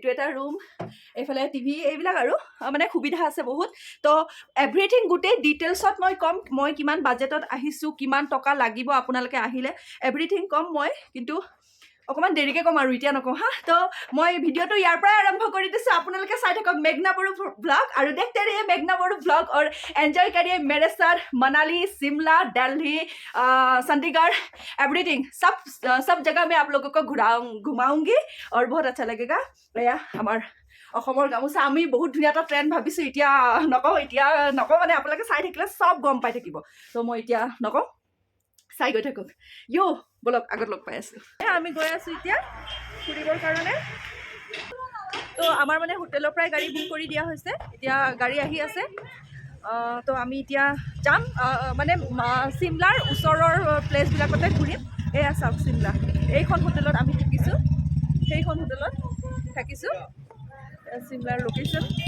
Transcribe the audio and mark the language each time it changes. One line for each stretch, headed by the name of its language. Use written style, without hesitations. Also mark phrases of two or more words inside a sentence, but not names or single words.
Assamese: এটা ৰুম এইফালে টিভি এইবিলাক আৰু মানে সুবিধা আছে বহুত তো এভৰিথিং গোটেই ডিটেইলছত মই ক'ম মই কিমান বাজেটত আহিছোঁ কিমান টকা লাগিব আপোনালোকে আহিলে এভৰিথিং ক'ম মই কিন্তু অকণমান দেৰিকৈ ক'ম আৰু এতিয়া নকওঁ হা তো মই ভিডিঅ'টো ইয়াৰ পৰাই আৰম্ভ কৰি দিছোঁ আপোনালোকে চাই থাকক মেঘনা বড়ো ব্লগ আৰু
Hindi: देखते रहिए मेघना बड़ो ब्लॉग और एंजॉय करिए मेरे साथ मनाली शिमला दिल्ली चंडीगढ़ एवरीथिंग सब जगह मैं आप लोगों को घुमाऊंगी और बहुत अच्छा लगेगा एया
Assamese: আমাৰ অসমৰ গামোচা আমি বহুত ধুনীয়া এটা ট্ৰেণ্ড ভাবিছোঁ এতিয়া নকওঁ মানে আপোনালোকে চাই থাকিলে চব গম পাই থাকিব তো মই এতিয়া নকওঁ চাই গৈ থাকক বলক আগত লগ পাই আছোঁ আমি গৈ আছোঁ এতিয়া ফুৰিবৰ কাৰণে তো আমাৰ মানে হোটেলৰ পৰাই গাড়ী বুক কৰি দিয়া হৈছে এতিয়া গাড়ী আহি আছে তো আমি এতিয়া যাম মানে চিমলাৰ ওচৰৰ প্লেচবিলাকতে ঘূৰিম এয়া চাওক চিমলা এইখন হোটেলত আমি থাকিছোঁ সেইখন হোটেলত থাকিছোঁ চিমলাৰ লোকেশ্যন